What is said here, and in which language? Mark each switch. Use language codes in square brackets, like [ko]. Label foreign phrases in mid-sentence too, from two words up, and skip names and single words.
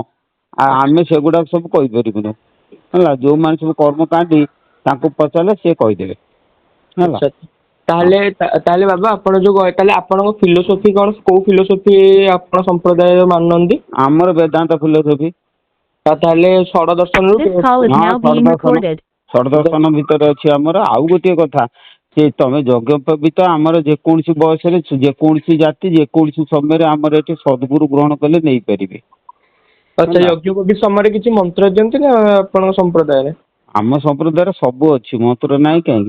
[or] ଆମେ ସେଗୁଡାକ ସବୁ କହିପାରିବୁନି, ହେଲା। ଯୋଉମାନେ ସବୁ କର୍ମକାଣ୍ଡି ତାଙ୍କୁ ପଚାରିଲେ ସିଏ କହିଦେବେ, ହେଲା। ଆଚ୍ଛା, ତାହେଲେ ବାବା ଆପଣ ଯୋଉ ତାହେଲେ ଆପଣଙ୍କ ଫିଲୋସଫି କଣ? କୋଉ ଫିଲୋସଫି ଆପଣ ସମ୍ପ୍ରଦାୟ ମାନନ୍ତି? ଆମର ବେଦାନ୍ତ ଫିଲୋସଫି। ତାହେଲେ ଷଡ଼ ଦର୍ଶନରୁ [en] This call is [or] ହଁ, [en] now being recorded. [or] ଷଡ଼ଦର୍ଶନ ଭିତରେ ଅଛି ଆମର। ଆଉ ଗୋଟିଏ କଥା, ସେ ତମେ ଯଜ୍ଞୋପବୀତ ଆମର ଯେକୌଣସି ବୟସରେ, ଯେକୌଣସି ଜାତି, ଯେକୌଣସି ସମୟରେ ଆମର ଏଠି ସଦ୍ଗୁରୁ ଗ୍ରହଣ କଲେ ନେଇପାରିବେ। ଆଚ୍ଛା, ହେଲା। ଯଜ୍ଞୋପବୀତ ସମୟରେ କିଛି ମନ୍ତ୍ର ଦିଅନ୍ତି ନା ଆପଣଙ୍କ ସମ୍ପ୍ରଦାୟରେ? ଆମ ସମ୍ପ୍ରଦାୟରେ ସବୁ ଅଛି, ମନ୍ତ୍ର ନାହିଁ କାହିଁକି?